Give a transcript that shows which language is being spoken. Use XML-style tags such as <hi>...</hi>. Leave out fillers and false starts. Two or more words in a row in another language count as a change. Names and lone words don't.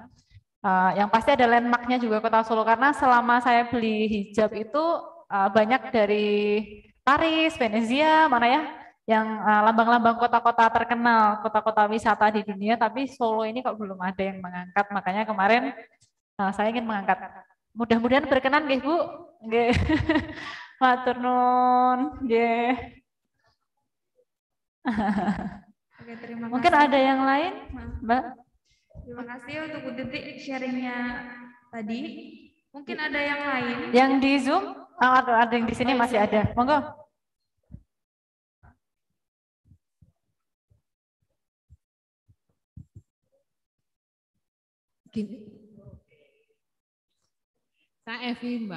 <id>Yang pasti ada landmarknya juga Kota Solo, karena selama saya beli hijab itu banyak dari Paris, Venezia, mana ya, yang lambang-lambang kota-kota terkenal, kota-kota wisata di dunia, tapi Solo ini kok belum ada yang mengangkat. Makanya kemarin saya ingin mengangkat. Mudah-mudahan berkenan</id> <jv>nggih Bu. Nggih. Matur nuwun. Nggih.</jv> <id>Oke, terima kasih. Mungkin ada yang lain, Mbak? Terima kasih untuk Bu Detik sharingnya tadi. Mungkin ada yang lain. Yang di Zoom, ada yang di sini masih ada. Monggo. Gini, saya Evi Mbak.</id>